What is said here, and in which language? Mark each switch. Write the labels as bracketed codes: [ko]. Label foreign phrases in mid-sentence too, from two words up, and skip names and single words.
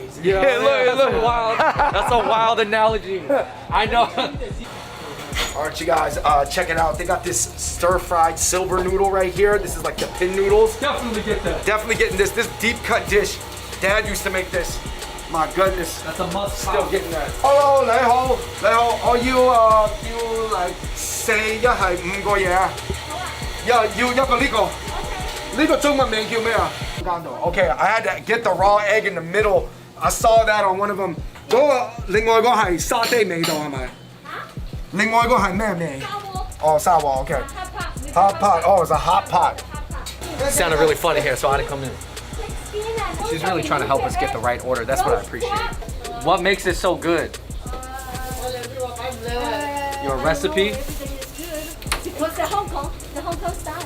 [en] That's a wild analogy. I know. All right, you guys, check it out. They got this stir-fried silver noodle right here. This is like the pin noodles. Definitely get that. Definitely getting this. This deep cut dish. Dad used to make this. My goodness. That's a must. Still getting that. Hello, [yue] 你好，你好。我要嚟四一係5個嘢啊。要一個呢個。呢個中文名叫咩啊？ [en] Okay, I had to get the raw egg in the middle. I saw that on one of them. [yue] 嗰個另外嗰個係沙爹味道係咪？另外嗰個係咩味？哦，沙鍋 ，OK。 [en] Hot pot. Oh, it's a hot pot. It sounded really funny here, so I had to come in. She's really trying to help us get the right order. That's what I appreciate. What makes it so good? Your recipe? Was the Hong Kong Hong Kong style.